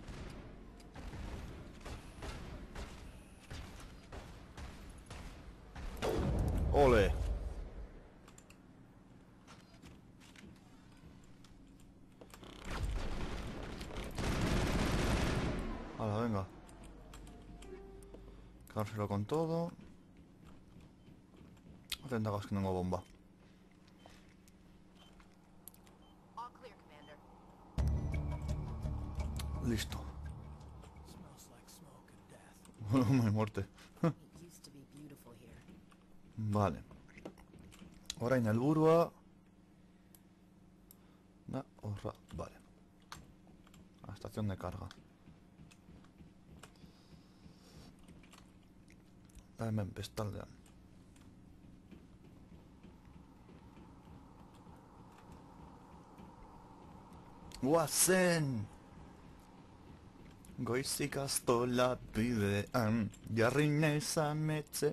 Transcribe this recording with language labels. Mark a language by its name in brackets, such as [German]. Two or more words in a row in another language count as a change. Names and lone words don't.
[Spanish] Ole! Hala, venga. Cárselo con todo. Atenta que tengo bomba. [English] All clear, Commander. [Spanish] Listo. [English] Smells like smoke and death. [Spanish] Muy muerte. [English] It used to be beautiful here. [Basque] Vale. Orain helburua. Da, horra, [Spanish] vale. La estación de carga. [Basque] Da hemen bestaldean. Guazen! Goizik astola bidean, jarri nezan metze.